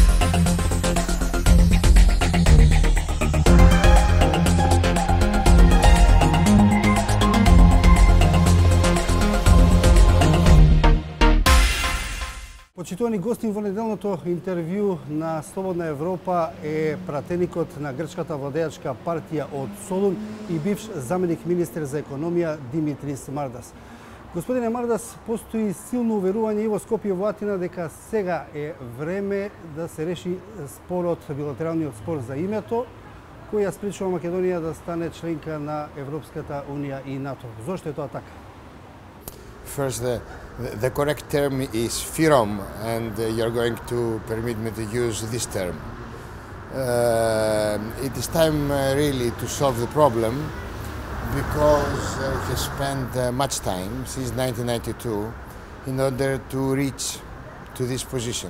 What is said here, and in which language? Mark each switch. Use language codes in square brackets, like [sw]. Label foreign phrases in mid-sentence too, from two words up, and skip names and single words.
[mk] Почитувани гости, во неделното интервју на Слободна Европа е пратеникот на грчката владеачка партија од Солун и бивш заменик министер за економија Димитрис Мардас. Господине Мардас, постои силно уверување и во Скопје и во Атина дека сега е време да се реши спорот, билатералниот спор за името, кој ја спречува Македонија да стане членка на Европската унија и НАТО. Зошто е тоа така? [en] First, the correct term is FYROM, and you're going to permit me to use this term. It is time really to solve the problem, because we have spent much time since 1992 in order to reach to this position.